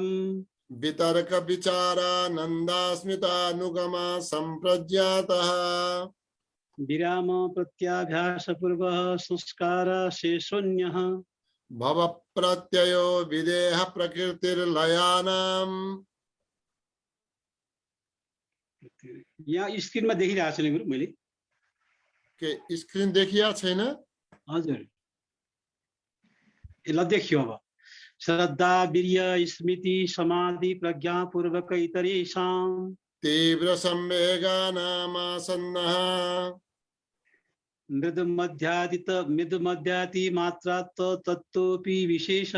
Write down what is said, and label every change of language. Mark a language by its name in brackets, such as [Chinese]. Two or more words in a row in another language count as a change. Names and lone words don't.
[Sanskrit] वितर्क विचारानन्दास्मितानुगमा संप्रज्ञातः विराम प्रत्याभ्यास पूर्व संस्कार शेषोन्यः भव प्रत्ययो विदेह प्रकृतिर्लयानाम् [Nepali] यहाँ स्क्रिनमा देखिरहेको छु नि गुरु मैले के स्क्रिन देखिया छैन हजुर ल देखियो अब [Sanskrit] श्रद्धा वीर्य स्मृति समाधि प्रज्ञा पूर्वक इतरेषां तीव्र संवेगानामासन्नः मृदु मध्याति मात्रा तत्तोपि विशेषः